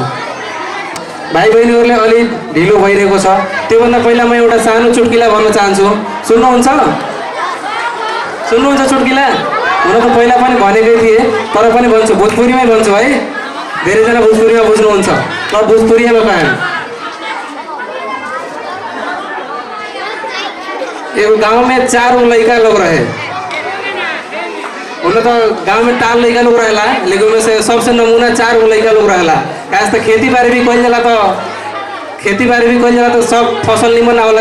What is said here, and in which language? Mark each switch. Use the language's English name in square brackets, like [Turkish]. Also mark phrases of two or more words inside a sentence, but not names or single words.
[Nepali] भाइ बहिनीहरूले अलि ढिलो भइरहेको छ। त्योभन्दा पहिला म एउटा सानो चुट्किला भन्न चाहन्छु। सुन्नुहुन्छ? सुन्नुहुन्छ चुट्किला? हुन त पहिला पनि भनेकै थिएँ, तर पनि भन्छु, भोजपुरीमै भन्छु है। धेरैजना भोजपुरीमा बुझ्नुहुन्छ, तर भोजपुरीमा पाएँ। [Bhojpuri] एक गांव में 4 लड़का लोग रहे। उन्हें तो गांव में टाल लड़का लोग रहेला, लेकिन उनमें से सबसे नमूना 4 लड़का लोग रहेला। काश तो खेती बाड़ी भी कइल जाला, तो सब फसल निमन आवला।